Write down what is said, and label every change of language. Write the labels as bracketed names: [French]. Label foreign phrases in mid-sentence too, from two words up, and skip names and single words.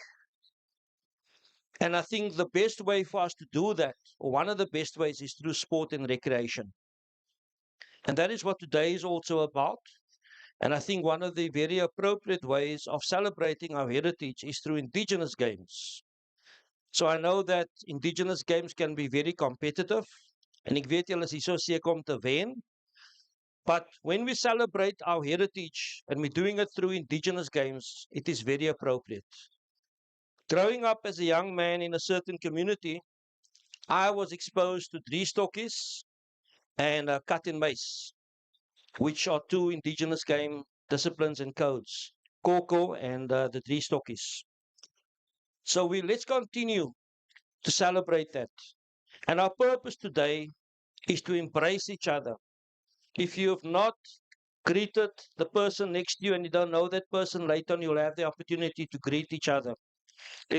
[English] And I think the best way for us to do that, or one of the best ways, is through sport and recreation. And that is what today is also about. And I think one of the very appropriate ways of celebrating our heritage is through Indigenous games. So I know that Indigenous games can be very competitive. [Afrikaans] En ek weet julle is hier so seker om te wen. [English] But when we celebrate our heritage and we're doing it through Indigenous games, it is very appropriate. Growing up as a young man in a certain community, I was exposed to drie stokkies and cut and mace, which are two Indigenous game disciplines and codes, Koko and the drie stokkies. So let's continue to celebrate that. And our purpose today is to embrace each other. If you have not greeted the person next to you and you don't know that person, later on you'll have the opportunity to greet each other.